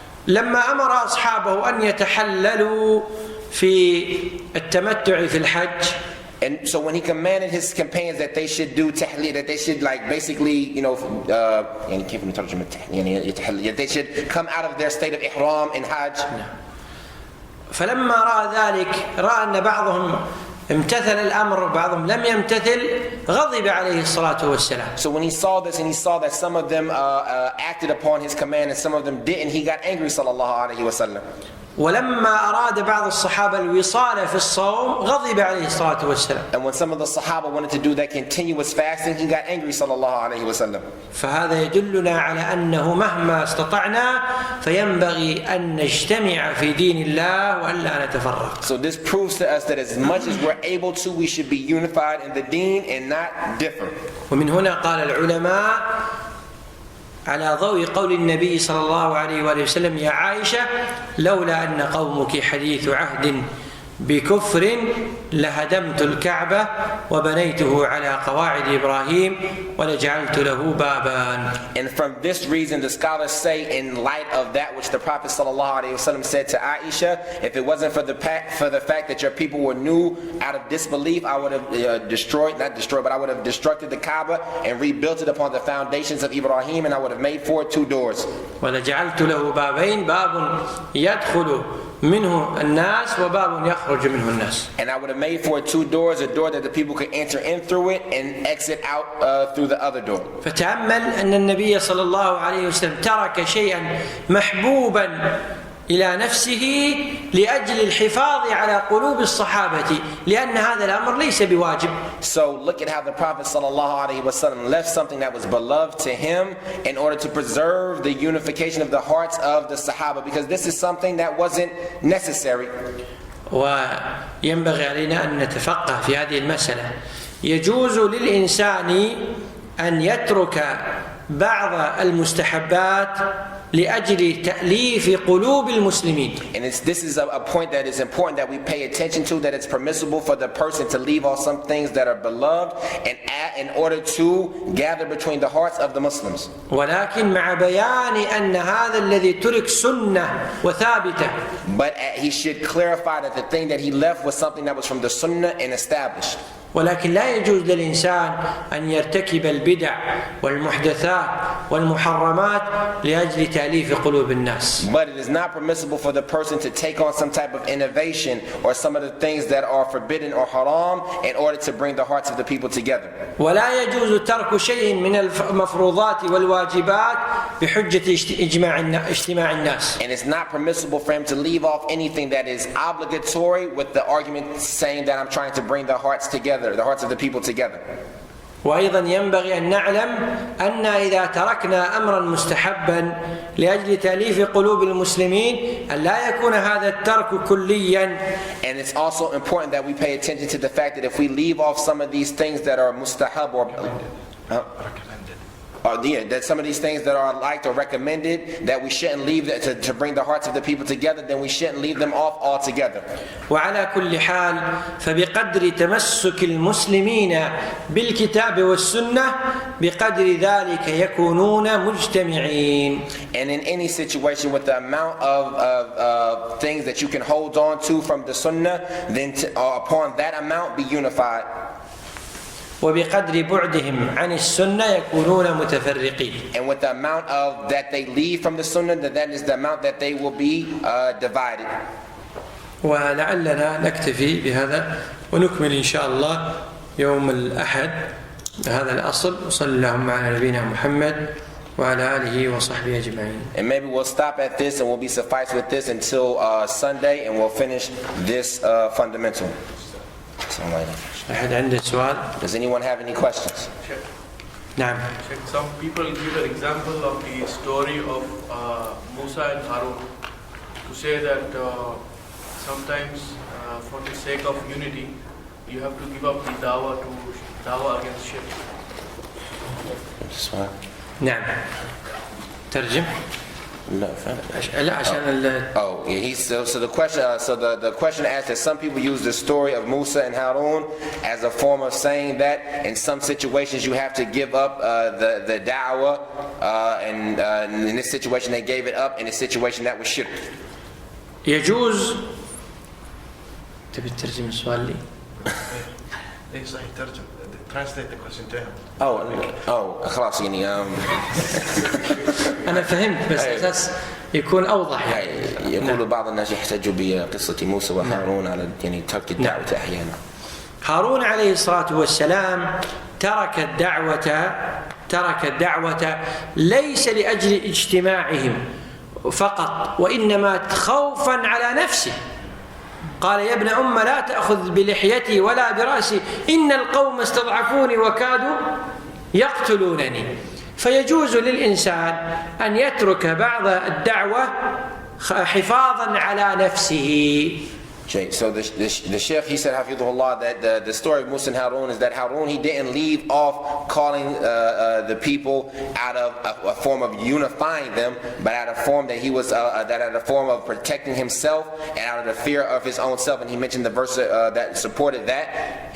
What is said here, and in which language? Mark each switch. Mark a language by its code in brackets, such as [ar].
[ar] لما أمر أصحابه أن يتحللوا في التمتع في الحج. [en] And so when he commanded his companions that they should do tahleel, that they should basically, they should come out of their state of ihram in hajj. [ar] فلما رأى ذلك رأى أن بعضهم امتثل الأمر وبعضهم لم يمتثل غضب عليه الصلاة والسلام. [en] So when he saw this and he saw that some of them acted upon his command and some of them didn't, he got angry sallallahu alaihi wasallam. [ar] ولما أراد بعض الصحابة الوصال في الصوم غضب عليه الصلاة والسلام. [en] And when some of the Sahaba wanted to do that continuous fasting, he got angry sallallahu alaihi wasallam. [ar] فهذا يدلنا على أنه مهما استطعنا فينبغي أن نجتمع في دين الله وألا نتفرق. [en] So this proves to us that as much as we're able to, we should be unified in the deen and not differ. [ar] ومن هنا قال العلماء على ضوء قول النبي صلى الله عليه وآله وسلم يا عائشة لولا أن قومك حديث عهد بكفر لهدمت الكعبة وبنيته على قواعد إبراهيم ولجعلت له بابا. [en] And from this reason, the scholars say, in light of that which the Prophet ﷺ said to Aisha, if it wasn't for the fact that your people were new out of disbelief, I would have I would have destructed the Kaaba and rebuilt it upon the foundations of Ibrahim, and I would have made for it 2 doors. [ar] ولجعلت له بابين باب يدخل منه الناس وباب يخرج منه الناس. [en] And I would have made for it 2 doors, a door that the people could enter in through it and exit out through the other door. [ar] فتأمل أن النبي صلى الله عليه وسلم ترك شيئا محبوبا إلى نفسه لأجل الحفاظ على قلوب الصحابة لأن هذا الأمر ليس بواجب. [en] So look at how the Prophet ﷺ left something that was beloved to him in order to preserve the unification of the hearts of the Sahaba, because this is something that wasn't necessary. [ar] وينبغي علينا أن نتفقه في هذه المسألة. يجوز للإنسان أن يترك بعض المستحبات لأجل تأليف قلوب المسلمين. [en] And this is a point that is important that we pay attention to, that it's permissible for the person to leave off some things that are beloved and in order to gather between the hearts of the Muslims. [ar] ولكن مع بيان أن هذا الذي ترك سنة وثابتة. [en] But he should clarify that the thing that he left was something that was from the Sunnah and established. [ar] ولكن لا يجوز للإنسان أن يرتكب البدع والمحدثات والمحرمات لأجل تأليف قلوب الناس. [en] But it is not permissible for the person to take on some type of innovation or some of the things that are forbidden or haram in order to bring the hearts of the people together. [ar] ولا يجوز ترك شيء من المفروضات والواجبات بحجة اجتماع الناس. [en] And it's not permissible for him to leave off anything that is obligatory with the argument saying that I'm trying to bring the hearts together, the hearts of the people together. [ar] وأيضا ينبغي أن نعلم أن إذا تركنا أمرا مستحبا لأجل تأليف قلوب المسلمين أن لا يكون هذا الترك كليا. [en] And it's also important that we pay attention to the fact that if we leave off some of these things that are mustahab or that some of these things that are liked or recommended, that we shouldn't leave that to bring the hearts of the people together, then we shouldn't leave them off altogether. [ar] وعلى كل حال فبقدر تمسك المسلمين بالكتاب والسنة بقدر ذلك يكونون مجتمعين. [en] And in any situation, with the amount of things that you can hold on to from the Sunnah, then upon that amount be unified. [ar] وبقدر بعدهم عن السنة يكونون متفرقين. [en] And with the amount of that they leave from the Sunnah, that is the amount that they will be divided. [ar] ولعلنا نكتفي بهذا ونكمل إن شاء الله يوم الأحد بهذا الأصل. وصلى اللهم على نبينا محمد وعلى آله وصحبه أجمعين. [en] And maybe we'll stop at this and we'll be suffice with this until Sunday, and we'll finish this fundamental. [ar] أحد عنده سؤال؟ [en] Does anyone have any questions? [ar] نعم. [en] Some people give an example of the story of Musa and Harun to say that sometimes for the sake of unity you have to give up the dawah against shirk. [ar] نعم. ترجم. [en] No. [ar] لا عشان [en] Oh, yeah. So the question asked that some people use the story of Musa and Harun as a form of saying that in some situations you have to give up the da'wah, and in this situation they gave it up. In a situation that was shirk. [ar] يجوز. تبي تترجم السؤال لي؟ ليش راح يترجم؟ [en] Translate the question to him. [ar] خلاص يعني أنا فهمت بس أساس يكون أوضح يعني. يقول بعض الناس يحتجوا بقصة موسى وهارون على يعني ترك الدعوة أحيانا. هارون عليه الصلاة والسلام ترك الدعوة ليس لأجل اجتماعهم فقط، وإنما خوفا على نفسه. قال يا ابن أم لا تأخذ بلحيتي ولا برأسي إن القوم استضعفوني وكادوا يقتلونني. فيجوز للإنسان أن يترك بعض الدعوة حفاظا على نفسه [en] So the Sheikh, he said, Hafidhullah, that the story of Musa and Harun is that Harun, he didn't leave off calling the people out of a form of unifying them, but out of a form that he was, that out of a form of protecting himself and out of the fear of his own self. And he mentioned the verse that supported that.